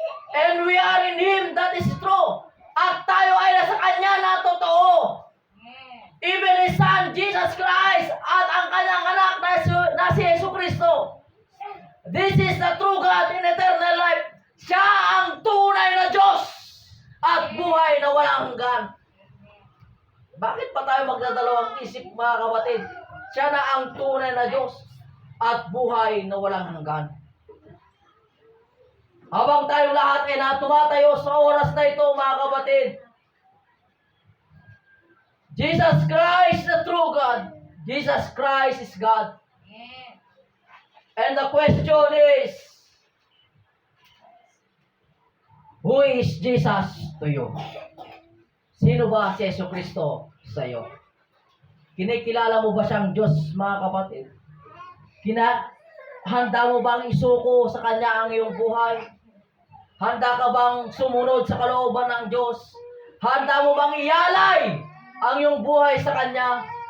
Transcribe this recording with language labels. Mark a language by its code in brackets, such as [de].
[en] And we are in Him that is true. [tl] At tayo ay nasa Kanya na totoo. [en] Even His Son, [tl] Jesus Christ, at ang Kanyang anak na si Jesucristo. [en] This is the true God in eternal life. [tl] Siya ang tunay na Diyos at buhay na walang hanggan. Bakit pa tayo magdadalawang isip mga kapatid? Siya na ang tunay na Diyos at buhay na walang hanggan. Habang tayo lahat ay tumatayo sa oras na ito mga kapatid, [en] Jesus Christ the true God. Jesus Christ is God. And the question is, who is Jesus to you? [tl] Sino ba si Jesucristo sa iyo? Kinikilala mo ba siyang Diyos mga kapatid? Handa mo bang isuko sa Kanya ang iyong buhay? Handa ka bang sumunod sa kalooban ng Diyos? Handa mo bang ialay ang iyong buhay sa Kanya?